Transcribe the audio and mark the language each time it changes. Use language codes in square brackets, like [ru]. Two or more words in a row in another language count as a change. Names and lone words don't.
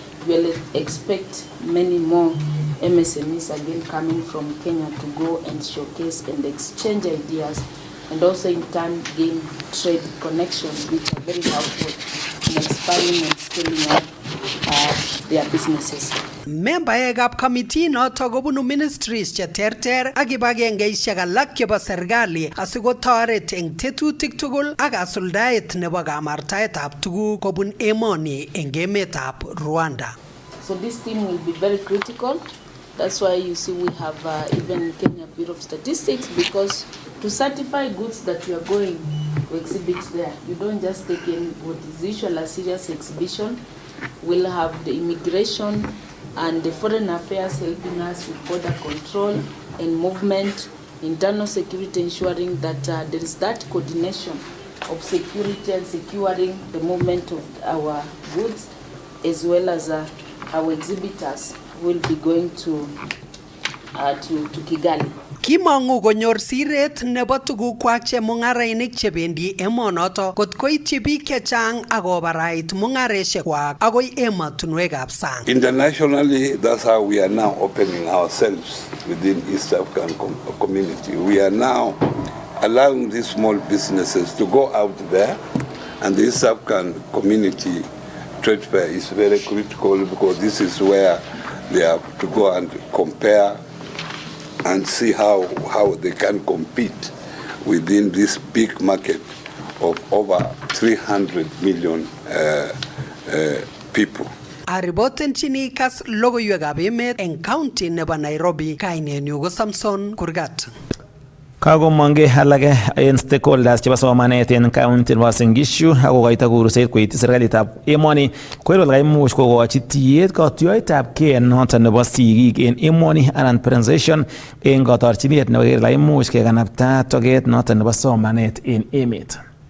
[en] We'll expect many more MSMEs again coming from Kenya to go and showcase and exchange ideas, and also in turn gain trade connections which are very helpful in expanding and scaling up their businesses. [kln] Membaekab committee noto kobunu ministries cheterter ak kibagengeisiek alak chebo serikali asikotoret eng tetutik tugul ak kasuldaet nebo kamartaetab tuguk kobun emoni eng emetab Rwanda. [en] So this team will be very critical. That's why you see we have even Kenya Bureau of Statistics, because to certify goods that you are going to exhibit there, you don't just take in what is usually a serious exhibition. We'll have the immigration and the foreign affairs helping us with border control and movement, internal security, ensuring that there is that coordination of security and securing the movement of our goods, as well as our exhibitors will be going to Kigali. [kln] Kimong'u konyor siret nebo tugukwak chemung'arainik chebendi emonoto kot koityi biik chechang akobarait mung'arosiekwak akoi emotinwekab sang. [en] Internationally, that's how we are now opening ourselves within East African community. We are now allowing these small businesses to go out there, and the East African community trade fair is very critical because this is where they have to go and compare and see how they can compete within this big market of over 300 million people. [kln] Aripotenchini Kass logoiwekab emet eng county nebo Nairobi, kainenyu ko Samson Kurgat. Kakomong'e alage en stakeholders chebo somanet en county nebo Uasin Gishu akokoito kuruset koityi serikalitab emoni koker kole kaimuch kokochi tiyet katuiyoitab kei noton nebo sigik en emoni anan presentation en kotorchinet nebo keker kole kaimuch kekanapta toget noton nebo somanet en emet.